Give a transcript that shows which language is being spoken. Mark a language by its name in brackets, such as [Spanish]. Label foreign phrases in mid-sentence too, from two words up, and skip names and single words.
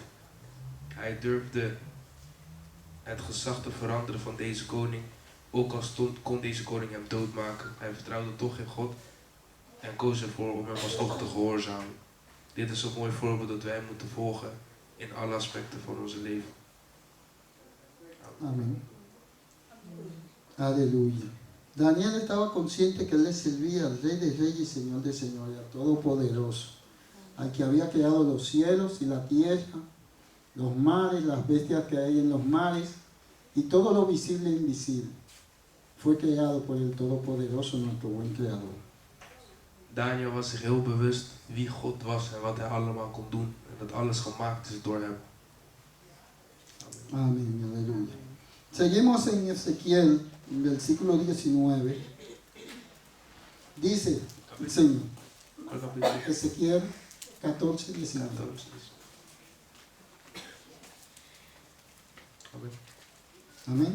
[Dutch] Hij durfde het gezag te veranderen van deze koning, ook al kon deze koning hem doodmaken. Hij vertrouwde toch in God en koos ervoor om hem alsnog te gehoorzamen. Dit is een mooi voorbeeld dat wij moeten volgen in alle aspecten van onze leven. [Spanish] Amén. Aleluya. Daniel estaba consciente que él le servía al Rey de Reyes y Señor de Señores, al Todopoderoso, al que había creado los cielos y la tierra, los mares, las bestias que hay en los mares y todo lo visible e invisible. Fue creado por el Todopoderoso, nuestro buen Creador. [Dutch] Daniel was zich heel bewust wie God was en wat hij allemaal kon doen. En dat alles gemaakt is door hem. [Spanish] Amén, aleluya. Seguimos en Ezequiel, en versículo 19. Dice el Señor, Ezequiel 14, 19. Amén.